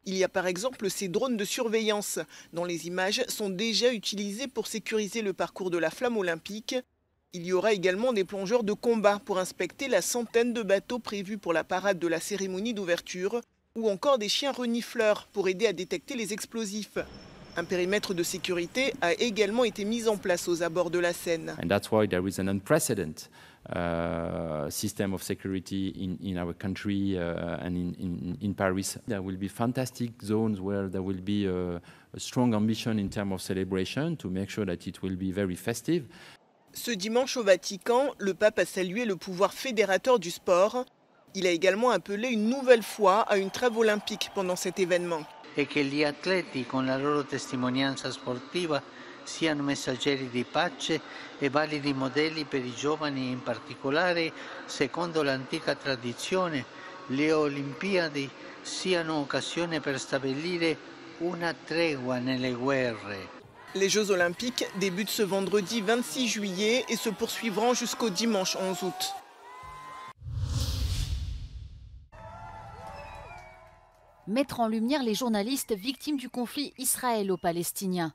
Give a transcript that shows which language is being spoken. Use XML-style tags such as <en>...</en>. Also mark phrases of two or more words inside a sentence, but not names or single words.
<fr>Il y a par exemple ces drones de surveillance, dont les images sont déjà utilisées pour sécuriser le parcours de la flamme olympique. Il y aura également des plongeurs de combat pour inspecter la centaine de bateaux prévus pour la parade de la cérémonie d'ouverture, ou encore des chiens renifleurs pour aider à détecter les explosifs. Un périmètre de sécurité a également été mis en place aux abords de la Seine.</fr> <en>And that's why there is an unprecedented system of security in our country and in Paris. There will be fantastic zones where there will be a strong ambition in terms of celebration to make sure that it will be very festive.</en> <fr>Ce dimanche au Vatican, le pape a salué le pouvoir fédérateur du sport. Il a également appelé une nouvelle fois à une trêve olympique pendant cet événement.</fr> <it>E che gli atleti con la loro testimonianza sportiva siano messaggeri di pace e validi modelli per i giovani, in particolare, secondo l'antica tradizione, le Olimpiadi siano occasione per stabilire una tregua nelle guerre.</it> <fr>Les Jeux olympiques débutent ce vendredi 26 juillet et se poursuivront jusqu'au dimanche 11 août. Mettre en lumière les journalistes victimes du conflit israélo-palestinien.</fr>